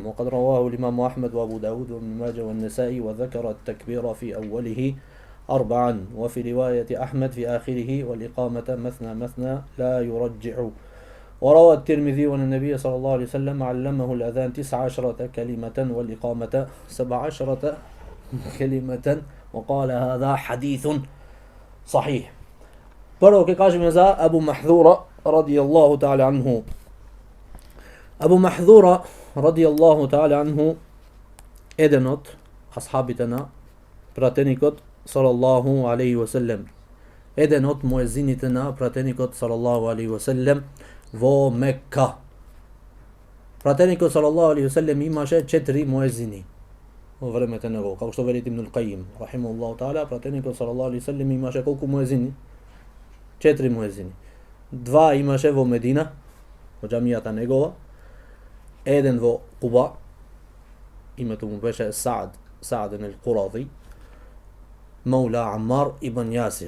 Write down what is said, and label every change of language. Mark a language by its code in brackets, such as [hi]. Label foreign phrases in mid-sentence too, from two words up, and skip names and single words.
[ar] وقد رواه الإمام أحمد وأبو داود وابن ماجه والنسائي، وذكر التكبير في أوله 4، وفي رواية أحمد في آخره: والإقامة مثنى مثنى لا يرجع. وروى الترمذي أن النبي صلى الله عليه وسلم علمه الأذان 19 كلمة والإقامة 17 كلمة، وقال: هذا حديث صحيح. [mk] Прво ќе кажеме за Абу Махдура [ar] رضي الله تعالى عنه. [mk] Абу Махдура [ar] رضي الله تعالى عنه, [mk] еден од асхабите на пратеникот [ar] صلى الله عليه وسلم, [mk] еден од муезините на пратеникот [ar] صلى الله عليه وسلم [mk] во Мека. Пратеникот [ar] صلى الله عليه وسلم [mk] имаше 4 муезини во времето него, како што вели Ибн Al-Qayyim [ar] رحمه الله تعالى. [mk] Пратеникот [ar] صلى الله عليه وسلم [mk] имаше колку муезини? 4 муезини. 2 имаше во Медина, во џамијата негова, еден во Куба, името му беше Саад ал-Курази, Маула Аммар ибн Јасир.